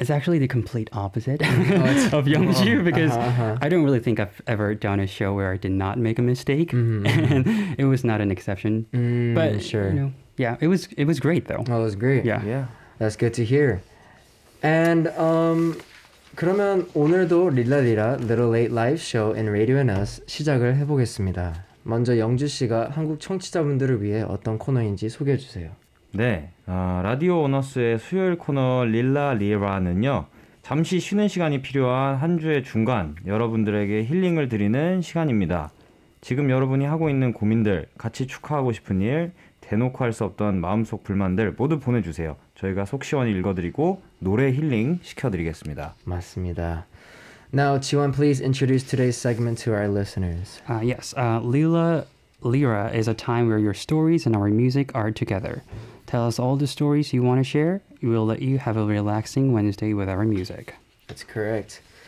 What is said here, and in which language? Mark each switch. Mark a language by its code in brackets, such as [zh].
[en] It's actually the complete opposite of Youngju because I don't really think I've ever done a show where I did not make a mistake, and it was not an exception. But sure. It was great though. Oh, it was great. Yeah. That's good to hear. [ko] And 그러면 오늘도 릴라리라 Little Late Live Show in Radio and Us 시작을 해보겠습니다. 먼저 영주 씨가 한국 청취자분들을 위해 어떤 코너인지 소개해 주세요. 네, 라디오 오너스의 수요일 코너 릴라리라는요, 잠시 쉬는 시간이 필요한 한 주의 중간, 여러분들에게 힐링을 드리는 시간입니다. 지금 여러분이 하고 있는 고민들, 같이 축하하고 싶은 일, 대놓고 할 수 없던 마음속 불만들 모두 보내주세요. 저희가 속 시원히 읽어드리고 노래 힐링 시켜드리겠습니다. 맞습니다. [en] Now, Jihwan, please introduce today's segment to our listeners. Yes, Lira is a time where your stories and our music are together. Tell us all the stories you want to share. We will let you have a relaxing Wednesday with our music. That's correct.